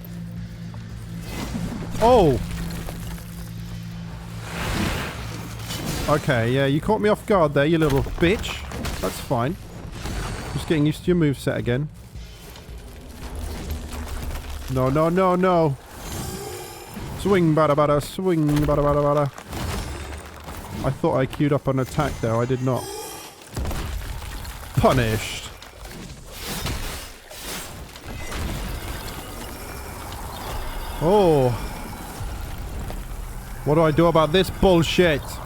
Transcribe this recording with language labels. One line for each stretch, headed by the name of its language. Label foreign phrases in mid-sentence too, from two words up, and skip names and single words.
English: Oh! Okay, yeah, you caught me off guard there, you little bitch. That's fine. Just getting used to your moveset again. No, no, no, no. Swing, bada, bada, swing, bada, bada, bada. I thought I queued up an attack there. I did not. Punished. Oh. What do I do about this bullshit?